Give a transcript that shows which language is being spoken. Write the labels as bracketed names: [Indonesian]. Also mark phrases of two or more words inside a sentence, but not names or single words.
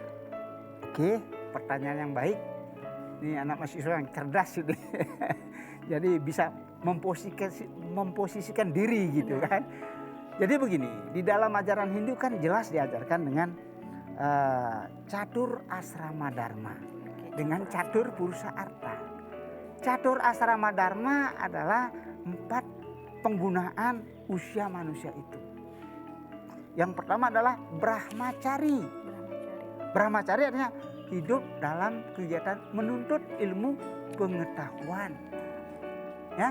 [Indonesian] Oke, pertanyaan yang baik. Ini anak mahasiswa yang cerdas ini. Jadi bisa memposisikan diri gitu kan. Jadi begini, di dalam ajaran Hindu kan jelas diajarkan dengan catur asrama dharma dengan catur purusa arta. Catur asrama dharma adalah 4 penggunaan usia manusia itu. Yang pertama adalah brahmacari. Brahmacari artinya hidup dalam kegiatan menuntut ilmu pengetahuan. Ya.